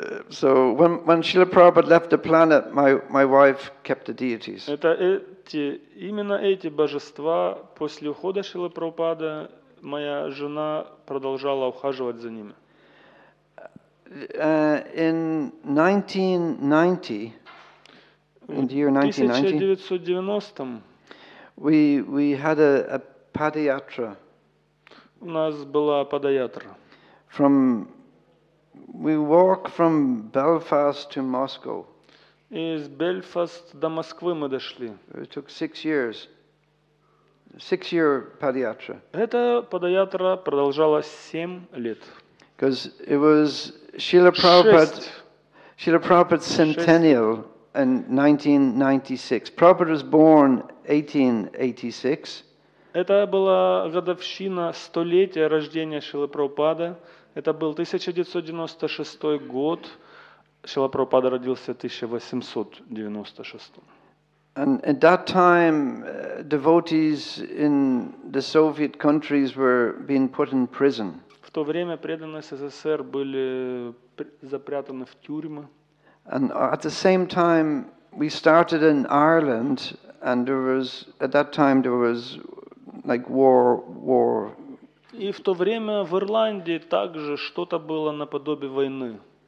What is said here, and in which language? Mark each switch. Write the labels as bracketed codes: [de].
[en] So when Srila Prabhupada left the planet, my wife kept the deities. [ru] Именно эти божества после ухода Шрилы Прабхупады моя жена продолжала ухаживать за ними. [en] In 1990, in the year 1990, [ru] 1990 [en] we had a padayatra. [ru] у нас была падаятра. [en] We walk from Belfast to Moscow. [ru] Из Бельфаст до Москвы мы дошли. [en] It took 6 years. 6-year padayatra. [ru] Эта падаятра продолжалась 7 лет. [en] Because it was Srila Prabhupada's centennial in 1996. Prabhupada was born 1886. [ru] Это была годовщина столетия рождения Шрилы Прабхупады. Это был 1996 год. Шрила Прабхупада родился в 1896. [en] And at that time, devotees in the Soviet countries were being put in prison. [ru] В то время преданные СССР были запрятаны в тюрьмы. [en] And at the same time, we started in Ireland, and at that time there was like war. [ru] И в то время в Ирландии также что-то было наподобие войны.